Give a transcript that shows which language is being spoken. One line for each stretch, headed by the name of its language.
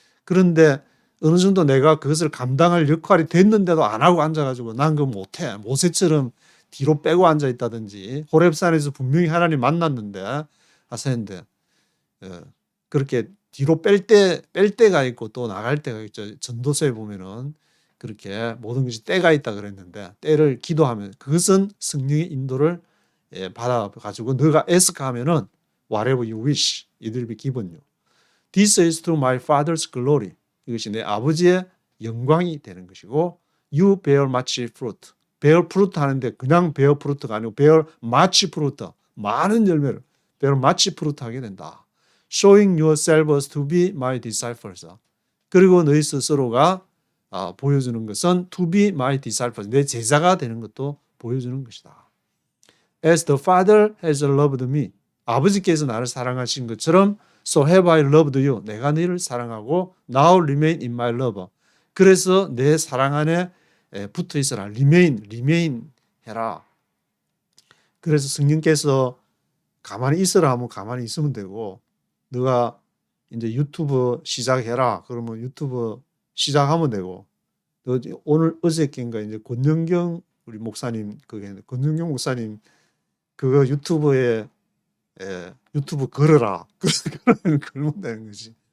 Korean: 그런데 어느 정도 내가 그것을 감당할 역할이 됐는데도 안 하고 앉아가지고 난 그거 못해, 모세처럼 뒤로 빼고 앉아 있다든지, 호렙산에서 분명히 하나님 만났는데 하셨는데 그렇게 뒤로 뺄 때가 있고 또 나갈 때가 있죠. 전도서에 보면은 그렇게 모든 것이 때가 있다 그랬는데, 때를 기도하면 그것은 성령의 인도를 받아가지고 너가 애석하면은
English: whatever you wish, it will be given you. This is to my father's glory.
Korean: 이것이 내 아버지의 영광이 되는 것이고,
English: you bear much fruit. bear fruit
Korean: 하는데 그냥
English: bear fruit가
Korean: 아니고
English: bear much fruit,
Korean: 많은 열매를
English: bear much fruit
Korean: 하게 된다.
English: showing yourselves to be my disciples.
Korean: 그리고 너희 스스로가 보여주는 것은
English: to be my disciples,
Korean: 내 제자가 되는 것도 보여주는 것이다.
English: As the Father has loved me.
Korean: 아버지께서 나를 사랑하신 것처럼
English: so have I loved you.
Korean: 내가 너희를 사랑하고
English: now remain in my love.
Korean: 그래서 내 사랑 안에 붙어 있어라. remain 해라. 그래서 성령께서 가만히 있으라 하면 가만히 있으면 되고, 너가 이제 유튜브 시작해라 그러면 유튜브 시작하면 되고, 오늘 어저께인가 이제 권영경 우리 목사님, 권영경 목사님 그거 유튜브에 유튜브 걸어라 그러면 되는 거지.